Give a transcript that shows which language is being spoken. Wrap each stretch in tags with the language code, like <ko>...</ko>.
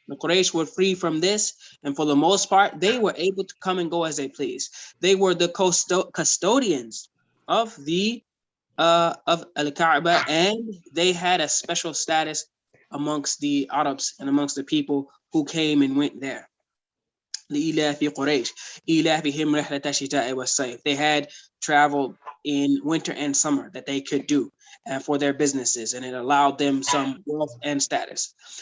<en>The Quraysh were free from this, and for the most part, they were able to come and go as they please. They were the custodians of the of Al-Kaaba, and they had a special status amongst the Arabs and amongst the people who came and went there.</en> <ar>لإلاف قريش إلافهم رحلة الشتاء والصيف.</ar> <en>They had traveled in winter and summer that they could do for their businesses, and it allowed them some wealth and status.</en>